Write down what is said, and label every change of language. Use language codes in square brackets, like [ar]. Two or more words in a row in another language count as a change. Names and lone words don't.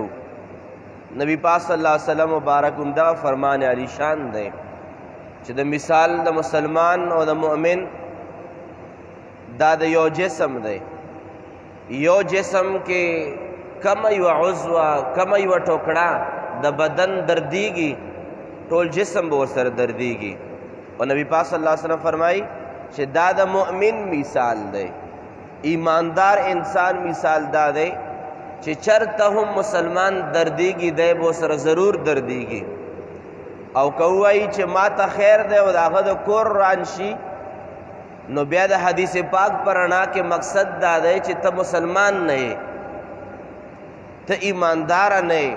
[ps] نبی پاک [ar] صلی الله علیه وسلم [ps] مبارک عمده فرمان علی شان دی چې د مثال د مسلمان او د مؤمن دا د یو جسم دی. یو جسم کې کم یو عضو، کم یو ټوکړه د بدن دردیږي، ټول جسم به ورسره دردیږي. اور نبی پاک [ar] صلی اللہ علیہ وسلم [ps] فرمائی چې دا د مؤمن مثال دی، ایماندار انسان مثال دا دی چې چرته هم مسلمان دردیږي دی به سره ضرور دردیږي، او که ووایي چې ما ته خیر دی او د هغه د کور ران شي، نو بیا د حدیث پاک پر رڼا کې مقصد دا دی چې ته مسلمان نه یې، ته ایمانداره نه یې.